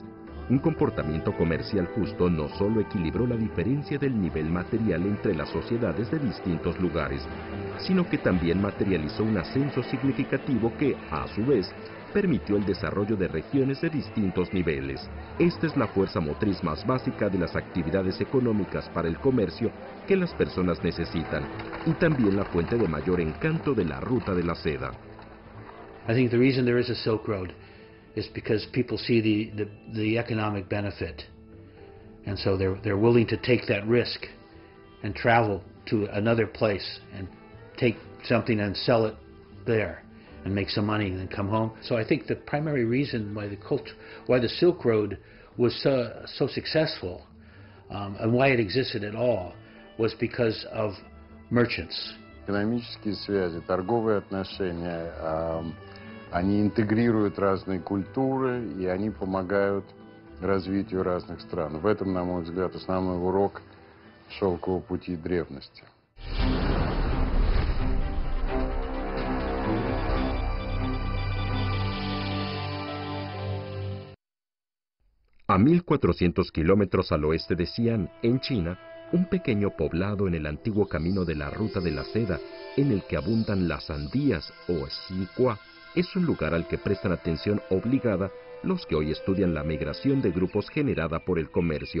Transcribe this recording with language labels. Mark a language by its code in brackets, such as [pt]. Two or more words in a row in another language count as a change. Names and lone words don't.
[es] Un comportamiento comercial justo no solo equilibró la diferencia del nivel material entre las sociedades de distintos lugares, sino que también materializó un ascenso significativo que, a su vez, permitió el desarrollo de regiones de distintos niveles. Esta es la fuerza motriz más básica de las actividades económicas para el comercio que las personas necesitan, y también la fuente de mayor encanto de la Ruta de la Seda. [en] I think the reason there is a Silk Road is because people see the economic benefit, and so they're willing to take that risk and travel to another place and take something and sell it there and make some money and then come home. So I think the primary reason why the Silk Road was so successful and why it existed at all was because of merchants. [ru] Экономические связи, торговые отношения, они интегрируют разные культуры и они помогают развитию разных стран. В этом, на мой взгляд, основной урок шелкового пути древности. [es] A 1.400 kilómetros al oeste de Xi'an, en China, un pequeño poblado en el antiguo camino de la Ruta de la Seda, en el que abundan las sandías o xinhua, es un lugar al que prestan atención obligada los que hoy estudian la migración de grupos generada por el comercio.